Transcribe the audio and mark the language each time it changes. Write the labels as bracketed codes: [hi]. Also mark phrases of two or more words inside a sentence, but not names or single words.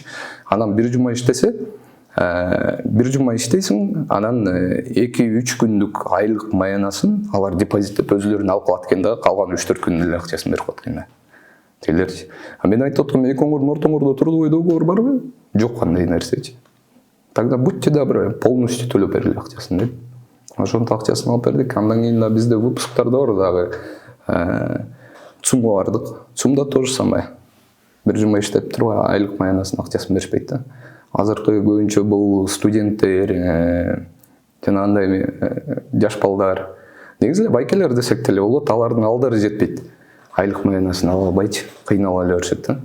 [ky] Анан бир жума иштесе, бир жума иштейсиң, анан 2-3 күндүк айлык маянасын алар депозиттеп өзүлөрүнө алып калат экен да, калган 3-4 күндүн эле акчасын берип коет экен да. Тейлерчи. Мен айтып аткам, экөөңөрдүн ортоңордо [ru] трудовой договор [ky] барбы? Жок кандай нерсечи. [ru] Тогда будьте добры, полностью [ky] төлөп бергиле акчасын деп. Ошонун акчасын алып бердик. Андан кийин да бизде выпусктарда бар дагы ЦУМга бардык. [ru] ЦУМда то же самое. [ky] Бир жума иштеп туруп айлык маянасын акчасын беришпейт да. Азыркы көбүнчө бул студенттер, жанагындай жаш балдар. Негизи эле байкелер десек деле болот, алардын алдары жетпейт. Айлык маянасын ала албайчы, кыйнала эле беришет да.